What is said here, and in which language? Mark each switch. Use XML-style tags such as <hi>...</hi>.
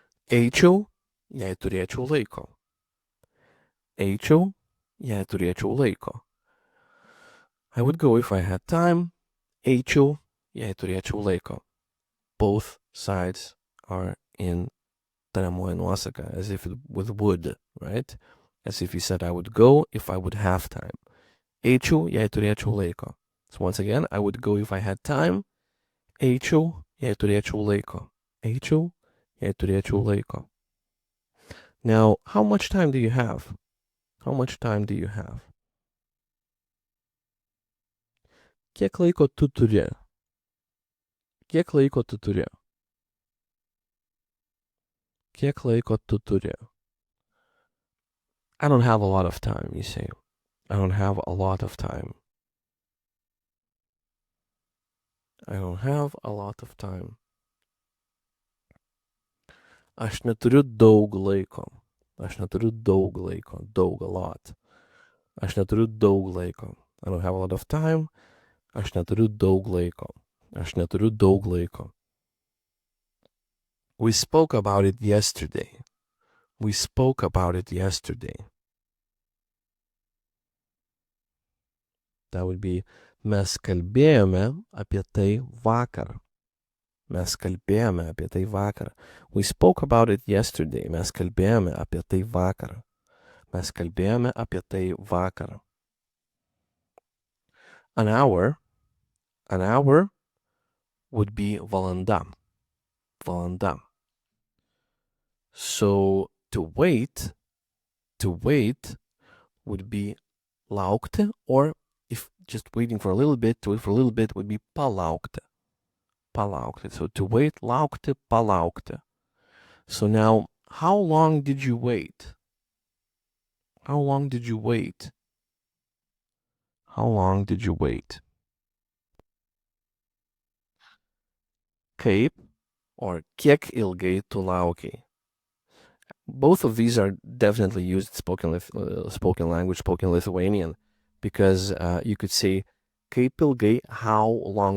<lt>Eičiau, jei turėčiau laiko. Eičiau, jei turėčiau laiko.</lt> <en>I would go if I had time.</en> <lt>Eičiau, jei turėčiau laiko.</lt> <en>Both sides are in</en> <lt>tariamoji nuosaka,</lt> <en>as if with would, right? As if you said, I would go if I would have time.</en> <lt>Eičiau, jei turėčiau laiko.</lt> <en>So once again, I would go if I had time.</en> <lt>Eičiau, jei turėčiau laiko. Eičiau, jei turėčiau laiko.</lt> <en>Now, how much time do you have? How much time do you have?</en> <lt>Kiek laiko tu turi? Kiek laiko tu turi? Kiek laiko tu turi?</lt> <en>I don't have a lot of time, you say. I don't have a lot of time. I don't have a lot of time.</en> <lt>Aš neturiu daug laiko. Aš neturiu daug laiko. Daug,</lt> <en>a lot.</en> <lt>Aš neturiu daug laiko.</lt> <en>I don't have a lot of time.</en> <lt>Aš neturiu daug laiko. Aš neturiu daug laiko.</lt> <en>We spoke about it yesterday. We spoke about it yesterday. That would be</en> <lt>mes kalbėjome apie tai vakar. Mes kalbėjome apie tai vakar.</lt> <en>We spoke about it yesterday.</en> <lt>Mes kalbėjome apie tai vakar. Mes kalbėjome apie tai vakar.</lt> <en>An hour would be valanda. Valanda. So to wait would be laukti, or if just waiting for a little bit, to wait for a little bit would be palaukti. Palaukti. So to wait, laukti, palaukti. So now, how long did you wait? How long did you wait? How long did you wait?</en> <lt>Kaip or kiek ilgai tu laukei?</lt> <en>Both of these are definitely used spoken language, spoken Lithuanian, because you could say</en> <lt>kaip ilgai,</lt> <en>how long.</en>